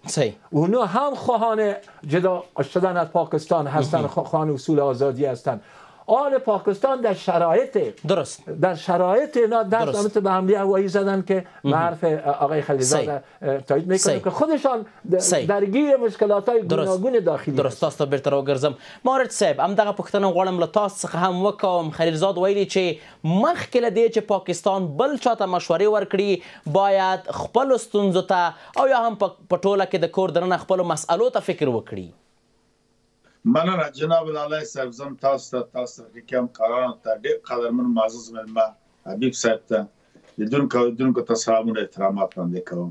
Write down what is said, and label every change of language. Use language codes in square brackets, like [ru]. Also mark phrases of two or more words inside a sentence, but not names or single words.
[fa] اونا هم خواهان جدا شدن از پاکستان هستن، خواهان اصول آزادی هستن. آل پاکستان در شرایط اینا دست به حمله هوایی زدن که به حرف آقای خلیزاده تایید میکنه که خودشان درگیر مشکلات‌های گوناگون داخلی. درست است. [ps] بیرته راوګرځم مارت صاحب، همدغه پوښتنه غواړم له تاسو څخه هم وکوم. خلیلزاد ویلي چې مخکې له دې چې پاکستان بل چاته مشورې ورکړي، باید خپلو ستونزو ته او یا هم په ټوله کې د کور دننه خپلو مسئلو ته فکر وکړي. مننه جناب لالی صاحب، زم تاسو ته کوم کارانو ته ډېر قدرمن معزز مېلمه حبیب صاحب ته لیدونکو ته سلامونه احترامات وړاندې کوم.